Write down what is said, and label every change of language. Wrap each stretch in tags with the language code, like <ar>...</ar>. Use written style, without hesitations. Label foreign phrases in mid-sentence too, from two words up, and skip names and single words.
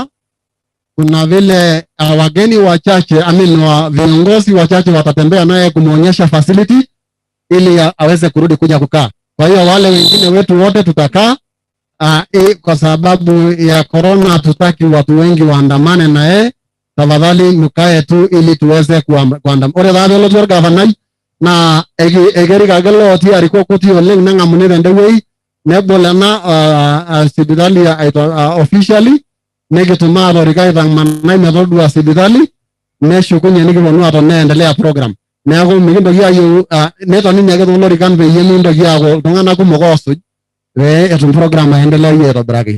<sw>Kuna vile wageni wachache, viongozi wachache watatembea naye kumuonyesha facility ili aweze kurudi kuja kukaa. Kwa hiyo wale wengine wetu wote tutakaa kwa sababu ya corona, hatutaki watu wengi waandamane na yeye. Tafadhali mkae tu ili tuweze kuandamana.</sw> <mas>Ore dada lo gavana na egeri kagelo oti ariko koti oleng na ngamune tende wei nebolena sibitali officially negituma lorikai tangmanai metodua sibitali neshukunye nikiponu atone endelea program neeku mikintoki ayieu netoni nyake lorikan peyie mintoki aaku iltung'anak kumok oosuj pee etum program aendelea aitobiraki.</mas>